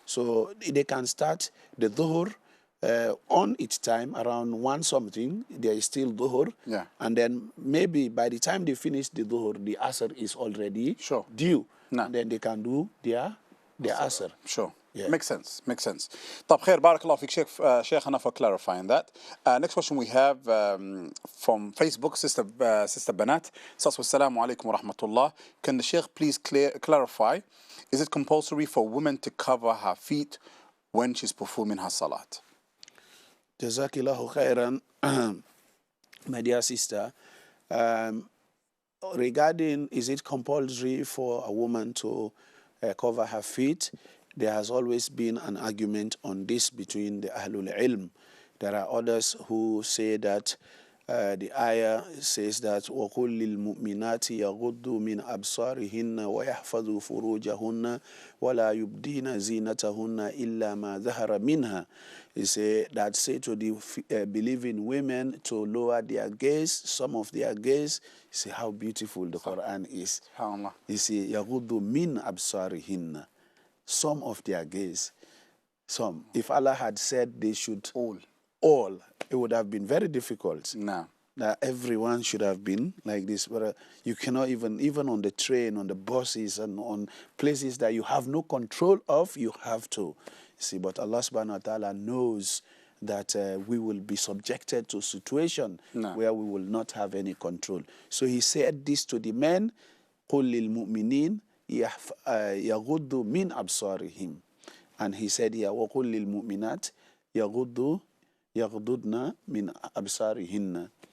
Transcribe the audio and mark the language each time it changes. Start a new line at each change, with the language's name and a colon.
English: So they can start the dhuhr on its time around 1 something. There is still dhuhr. Yeah. And then maybe by the time they finish the dhuhr, the asr is already Sure. due. No. And then they can do their asr. Sure. Yeah. Makes sense.
Arabic: طب خير بارك الله فيك شيخنا
English: for clarifying that. Next question we have from Facebook, Sister Banat. Assalamu alaikum wa rahmatullah. Can the Shaykh please clarify, is it compulsory for women to cover her feet when she's performing her salat? Jazakillahu khairan, my dear sister. Regarding is it compulsory for a woman to cover her feet, there has always been an argument on this between the Ahlul Ilm. There are others who say that the ayah says that
Arabic: وَقُلْ لِلْمُؤْمِنَاتِ يَغُضُّوا مِنْ أَبْصَارِهِنَّ وَيَحْفَظُوا فُرُوجَهُنَّ وَلَا يُبْدِينَ زِينَتَهُنَّ إِلَّا مَا ظَهَرَ مِنْهَا.
English: He say to the believing women to lower their gaze, some of their gaze. You see how beautiful the Quran is. You see,
Arabic: يَغُضُّوا مِنْ أَبْصَارِهِنَّ,
English: some of their gaze. Some. If Allah had said they should all, it would have been very difficult. No. That everyone should have been like this. But you cannot even on the train, on the buses, and on places that you have no control of, you have to. See, but Allah subhanahu wa ta'ala knows that we will be subjected to a situation where we will not have any control. So he said this to the men,
Arabic: قُلْ لِلْمُؤْمِنِينَ يَغُضُّوا مِنْ أَبْصَارِهِمْ.
English: And he said here,
Arabic: وَقُلْ لِلْمُؤْمِنَاتِ يَغْضُضْنَ مِنْ أَبْصَارِهِنَّ.